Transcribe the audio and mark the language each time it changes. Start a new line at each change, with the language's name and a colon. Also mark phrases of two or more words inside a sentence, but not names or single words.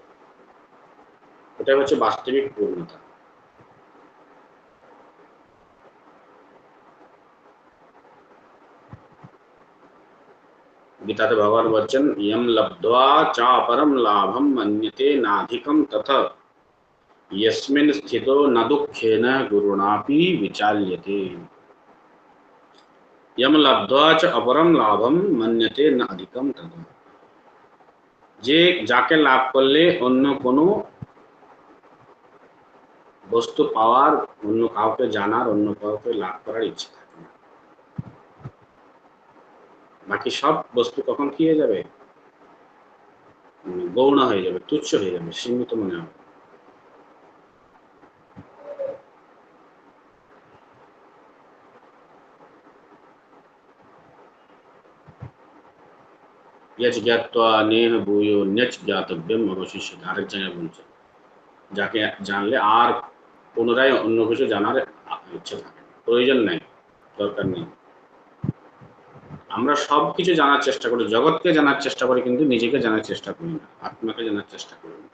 Bangla: ওটাই হচ্ছে বাস্তবিক পূর্ণতা। গীতাতে ভগবান বলছেন,
Sanskrit: ইয়ম লব্ধ্বা চা পরম লাভম মন্যতে নাধিকম তথা यस्मिन् स्थितो न दुःखेन गुरुणापि विचाल्यते। यम लब्ध्वा च अपरम लाभम मन्यते न अधिकम तथा।
Bangla: যে যাকে লাভ করলে অন্য কোনো বস্তু পাওয়ার, অন্য কাউকে জানার, অন্য কাউকে লাভ করার ইচ্ছা থাকে না, বাকি সব বস্তু কখন কি হয়ে যাবে? গৌণ হয়ে যাবে, তুচ্ছ হয়ে যাবে, সীমিত মনে হবে।
Sanskrit: यच ज्ञात्वा नेह भूयो न्यच ज्ञातव्यम अवशिष्यते।
Bangla: আরেক জায়গায় বলছে, যাকে জানলে আর পুনরায় অন্য কিছু জানার ইচ্ছা থাকে না, প্রয়োজন নাই, দরকার নেই। আমরা সব কিছু জানার চেষ্টা করি, জগৎকে জানার চেষ্টা করি, কিন্তু নিজেকে জানার চেষ্টা করি না, আত্মাকে জানার চেষ্টা করি না।